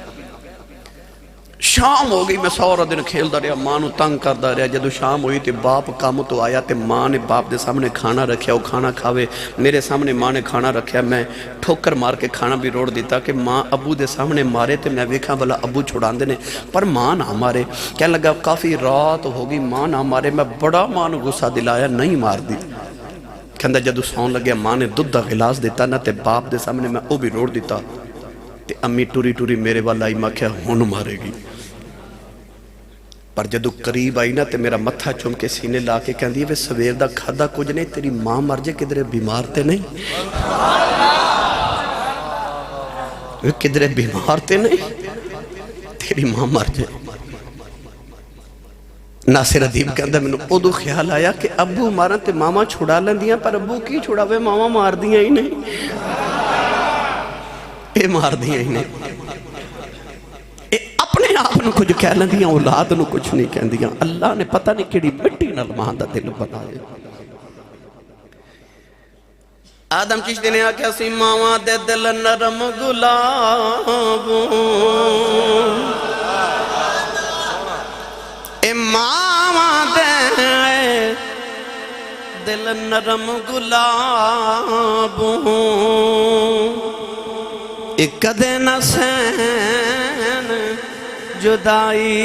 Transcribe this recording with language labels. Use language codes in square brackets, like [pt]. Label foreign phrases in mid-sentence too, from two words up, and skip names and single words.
[pa] شام ہو گئی میں سورا دن کھیل دا رہا ماں نو تنگ کر دا رہا جدو شام ہوئی تے باپ کام تو آیا تے ماں نے باپ دے سامنے کھانا رکھیا وہ کھانا کھاوے میرے سامنے ماں نے کھانا رکھیا میں ٹھوکر مار کے کھانا بھی روڑ دیتا کہ ماں ابو دے سامنے مارے تے میں ویکھا بلا ابو چھڑان دینے پر ماں نہ مارے کہنے لگا کافی رات ہوگی ماں نہ مارے میں بڑا ماں نو غصہ دلایا نہیں مار دی کہندا جدو سون لگیا ماں نے دودھ دا گلاس دیتا نا تے باپ دے سامنے میں او بھی روڑ دیتا تے امی ٹوری ٹوری میرے والا آئی ماں کیا ہون مارے گی پر جدو قریب آئی نا تے میرا متھا چوم کے سینے لا کے کہن دیئے وے سویر دا کھادا کچھ نہیں تیری ماں مر جے کدھرے بیمار تے نہیں وے کدھرے بیمار تے نہیں تیری ماں مر جے ناصر ادیب کہندہ میں نے ادو خیال آیا کہ ابو مارا تے ماما چھڑا لیں دیاں پر ابو کی چھڑا وے ماما مار دیاں ہی نہیں اے مار دیاں ہی نہیں اپنے آپ نو کچھ کہہ لیں دیاں اولاد نو کچھ نہیں کہہ دیاں اللہ نے پتہ نہیں کیڑی مٹی نال ماں دا دل بنائے آدم چشتی نے آکھیا سی ماما دے دل نرم گلابوں اے ماما دے دل نرم گلابوں اے کدے نہ سین جدائی